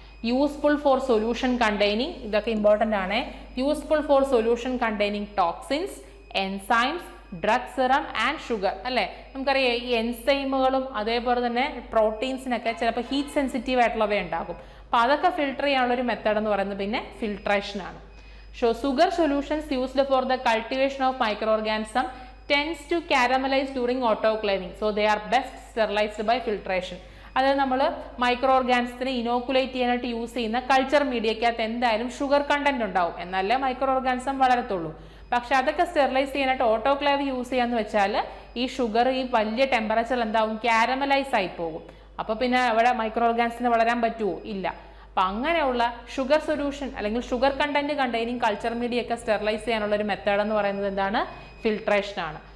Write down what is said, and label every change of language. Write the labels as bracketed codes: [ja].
[en] useful for solution containing, [ml] ഇതൊക്കെ important ആണ്. [en] Useful for solution containing toxins, enzymes, drug serum and sugar അല്ലേ. [ml] നമുക്കറിയാം ഈ എൻസൈമുകളും അതേപോലെ തന്നെ പ്രോട്ടീൻസിനൊക്കെ ചിലപ്പോൾ ഹീറ്റ് സെൻസിറ്റീവ് ആയിട്ടുള്ളവ ഉണ്ടാകും. അപ്പോൾ അതൊക്കെ ഫിൽട്ടർ ചെയ്യാനുള്ളൊരു മെത്തേഡ് എന്ന് പറയുന്നത് പിന്നെ ഫിൽട്രേഷൻ ആണ്. [en] sugar solutions used for the cultivation of microorganism tends to caramelize during autoclaving. So they are best sterilized by filtration. [ml] അതായത് നമ്മൾ മൈക്രോ ഓർഗാനിസത്തിനെ ഇനോക്കുലേറ്റ് ചെയ്യാനായിട്ട് യൂസ് ചെയ്യുന്ന കൾച്ചർ മീഡിയക്കകത്ത് എന്തായാലും ഷുഗർ കണ്ടന്റ് ഉണ്ടാവും, എന്നാലേ മൈക്രോ ഓർഗാനിസം വളരത്തുള്ളൂ. പക്ഷെ അതൊക്കെ സ്റ്റെറിലൈസ് ചെയ്യാനായിട്ട് ഓട്ടോക്ലേവ് യൂസ് ചെയ്യാന്ന് വെച്ചാൽ ഈ ഷുഗർ ഈ വലിയ ടെമ്പറേച്ചറിൽ എന്താവും, കാരമലൈസ് ആയി പോകും. അപ്പോൾ പിന്നെ അവിടെ മൈക്രോ ഓർഗാനിസത്തിന് വളരാൻ പറ്റുമോ, ഇല്ല. അപ്പം അങ്ങനെയുള്ള ഷുഗർ സൊല്യൂഷൻ അല്ലെങ്കിൽ sugar content containing culture media ഒക്കെ സ്റ്റെറിലൈസ് ചെയ്യാനുള്ള ഒരു മെത്തേഡ് എന്ന് പറയുന്നത് എന്താണ്, ഫിൽട്രേഷൻ ആണ്.